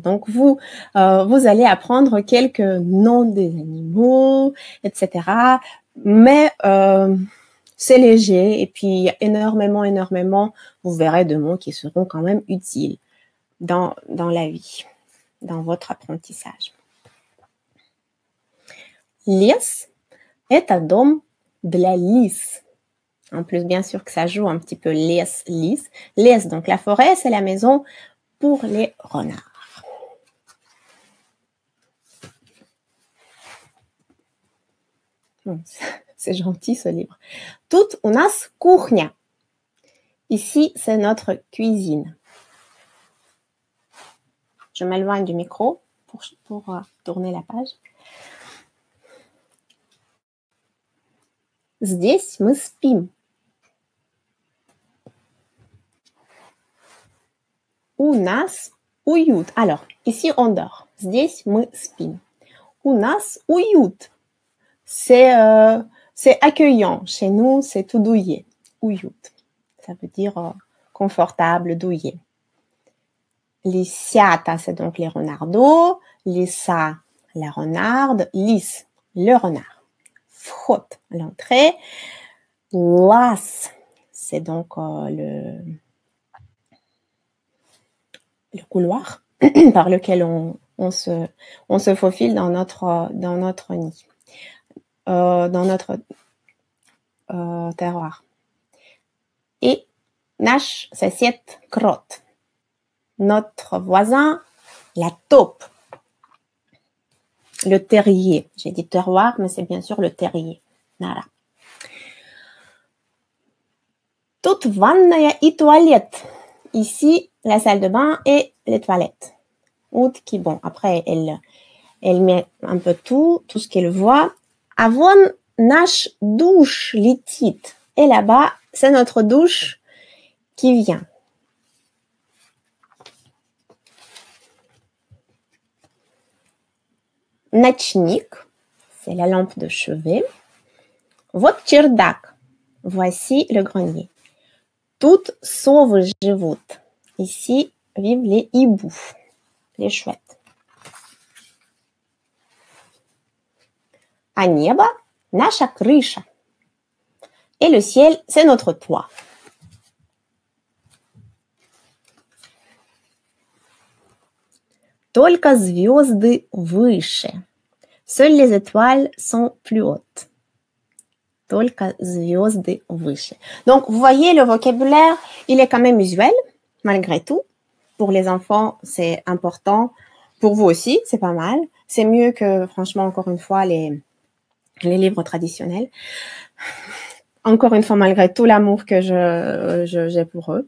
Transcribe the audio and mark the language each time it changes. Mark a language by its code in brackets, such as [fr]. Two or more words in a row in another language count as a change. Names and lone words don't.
[fr] Donc vous allez apprendre quelques noms des animaux, etc. Mais c'est léger et puis il y a énormément, vous verrez, de mots qui seront quand même utiles dans la vie, dans votre apprentissage. [ru] Лес – это дом для лис. [fr] En plus, bien sûr que ça joue un petit peu lisse. Lisse, donc la forêt, c'est la maison pour les renards. Bon, c'est gentil ce livre. [ru] Тут у нас кухня. [fr] Ici, c'est notre cuisine. Je m'éloigne du micro pour tourner la page. [ru] Здесь мы спим. У нас уют. [fr] Alors, ici, on dort. [ru] Здесь мы спим. У нас уют. [fr] C'est accueillant. Chez nous, c'est tout douillet. [ru] Уют. [fr] Ça veut dire confortable, douillet. Лисята, c'est donc les renardeaux. Лиса, la renarde. Лис, le renard. Вход, l'entrée. Лаз, c'est donc le couloir par lequel on se faufile dans notre nid, dans notre terroir. [ru] Et наш сосед крот, [fr] notre voisin, la taupe, le terrier. J'ai dit terroir, mais c'est bien sûr le terrier. Voilà. [ru] Тут ванная и туалет. [fr] Ici, la salle de bain et les toilettes. Out qui, bon, après, elle met un peu tout ce qu'elle voit. [ru] А вон наш douche летит. [fr] Et là-bas, c'est notre douche qui vient. Ночник, c'est la lampe de chevet. [ru] Вот чердак. [fr] Voici le grenier. [ru] Тут совы живут. [fr] Ici vivent les hiboux, les chouettes. [ru] А небо – наша крыша. [fr] Et le ciel, c'est notre toit. [ru] Только звезды выше. [fr] Seules les étoiles sont plus hautes. [ru] Только звезды выше. [fr] Donc, vous voyez, le vocabulaire, il est quand même usuel, malgré tout. Pour les enfants, c'est important. Pour vous aussi, c'est pas mal. C'est mieux que, franchement, encore une fois, les livres traditionnels. Encore une fois, malgré tout l'amour que j'ai pour eux.